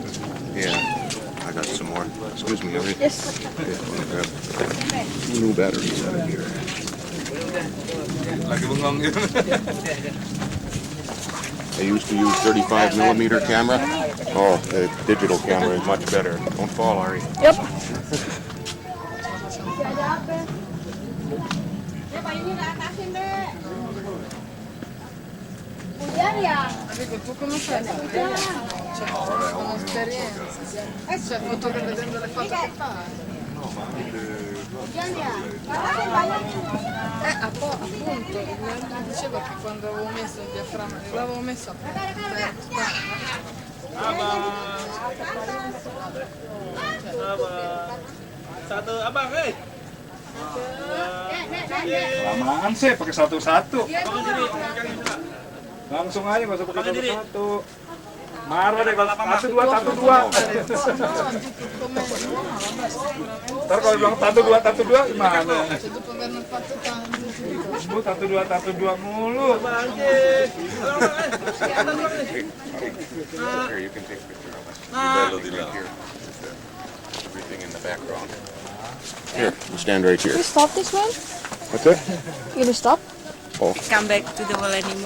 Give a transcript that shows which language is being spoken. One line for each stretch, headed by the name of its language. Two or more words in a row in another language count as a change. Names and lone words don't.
English: Yeah, I got some more. Excuse me, Ellie. Yes. Yeah, I'm gonna grab 2 new batteries out of here.
Indonesian: Lagi bengong gitu.
English: I used to use 35mm camera. Oh, the digital camera is much better. Don't fall, Ari. Yep.
Indonesian: Hujan ya? Hujan ya?
Italian: Appunto, mi diceva che quando avevo messo il diaframma, l'avevo messo
Indonesian: Satu abang, Lamaan sih, pakai satu-satu. Langsung aja, nggak usah pakai satu-satu. Marah deh kalau 1-2. Ntar kalau bilang 1-2 gimana?
Italian: Dopo averlo fatto tanto.
Indonesian: 1-2 mulu.
English: Here, you can take a picture of us. Here. Everything in the background. Here, you stand right here. You stop this one? What's that? You gonna stop? Come back to the wall anymore.